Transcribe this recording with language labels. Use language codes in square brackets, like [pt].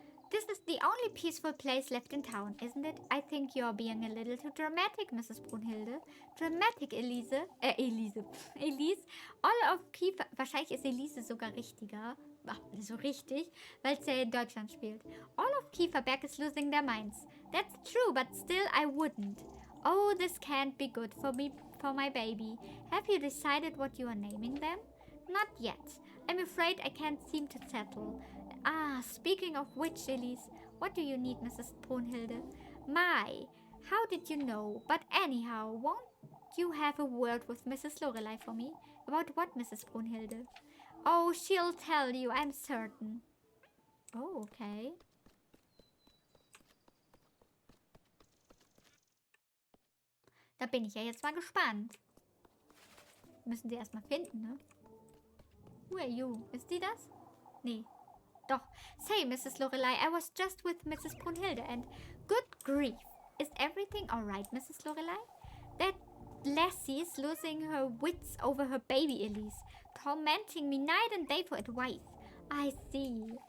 [en] This is the only peaceful place left in town, isn't it? I think you're being a little too dramatic, Mrs. Brunhilde. Dramatic, Elise. Elise. All of Kiefer... [de] Wahrscheinlich ist Elise sogar richtiger. Ach, so richtig, weil es ja in Deutschland spielt. [en] All of Kieferberg is losing their minds. That's true, but still I wouldn't. Oh, this can't be good for me, for my baby. Have you decided what you are naming them? Not yet. I'm afraid I can't seem to settle. Ah, speaking of which, Elise, what do you need, Mrs. Brunhilde? My, how did you know? But anyhow, won't you have a word with Mrs. Lorelei for me? About what, Mrs. Brunhilde? Oh, she'll tell you, I'm certain. Oh, okay. [de] Da bin ich ja jetzt mal gespannt. Müssen sie erstmal finden, ne? [en] Who are you? [de] Ist die das? Nee. Doch. [en] Say, Mrs. Lorelei, I was just with Mrs. Brunhilde and... Good grief. Is everything alright, Mrs. Lorelei? That lassie's losing her wits over her baby, Elise. Tormenting me night and day for advice. I see.